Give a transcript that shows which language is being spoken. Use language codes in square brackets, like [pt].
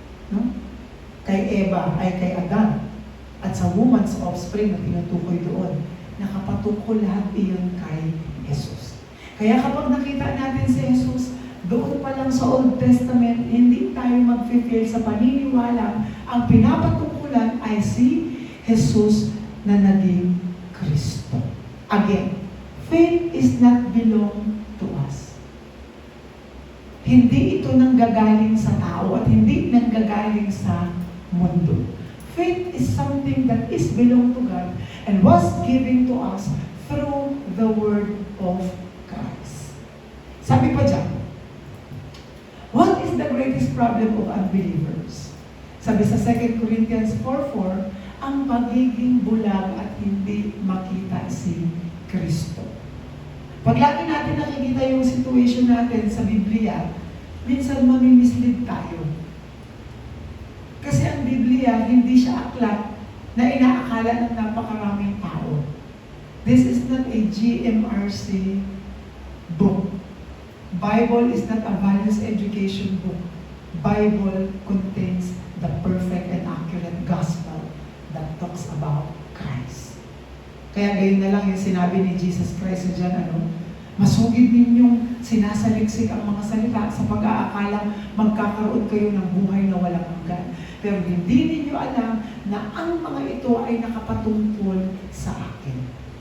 [tl] No? Kay Eva ay kay Adan. At sa woman's offspring na tinutukoy doon, nakapatungkol lahat iyon kay Jesus. Kaya kapag nakita natin si Jesus, doon pa lang sa Old Testament, hindi tayo mag-fail sa paniniwala. Ang pinapatungkulan ay si Jesus na naging Kristo. [en] Again, faith is not belong to us. [tl] Hindi ito nanggagaling sa tao at hindi nanggagaling sa mundo. [en] Faith is something that is belong to God and was given to us through the Word of Christ. [tl] Sabi pa dyan, [en] what is the greatest problem of unbelievers? [tl] Sabi sa 2 Corinthians 4:4, ang pagiging bulag at hindi makita si Kristo. Pag lagi natin nakikita yung situation natin sa Biblia, minsan mamimislead tayo. Kasi ang Biblia, hindi siya aklat na inaakala ng napakaraming tao. [en] This is not a GMRC book. Bible is not a values education book. Bible contains the perfect and accurate gospel that talks about Christ. [tl] Kaya ngayon na lang yung sinabi ni Jesus Christ dyan, masugid ninyong sinasaliksik ang mga salita sa pag-aakalang magkakaroon kayo ng buhay na walang hanggan. Pero hindi ninyo alam na ang mga ito ay nakapatungkol sa akin.